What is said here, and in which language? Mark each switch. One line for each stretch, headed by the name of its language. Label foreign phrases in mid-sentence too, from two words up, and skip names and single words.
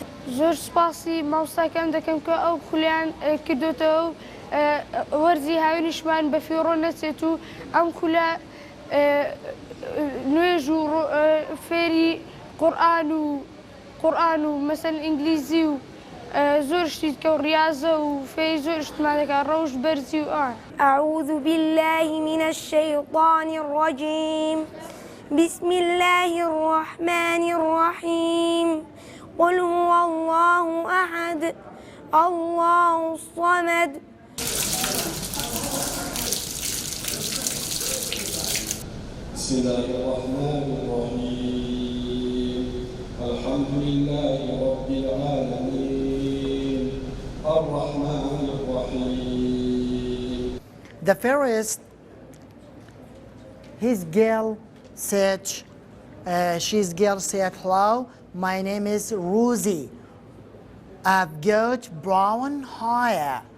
Central Kurdish: زۆر سوپاسی مامۆستاکان دەکەم کە ئەو خولیان کردوتەوە و وەرزی هاوینیشمان بە فیڕۆ نەچێت و ئەم خولە نوێژ و فێری قورئان و مەسەن ئینگلیزی و زۆر شتی کە و ڕیاضە و فێری زۆر شتمان دەکات، ڕەوش بەرزی و ئان.
Arabic: أعوذ بالله من الشيطان الرجيم بسم الله الرحمن الرحيم قل هو الله أحد الله الصمد. بسم الله الرحمن الرحيم الحمد لله رب العالمين الرحمن الرحيم.
English: The first, his girl said, hello, my name is Rosie. I've got brown hair.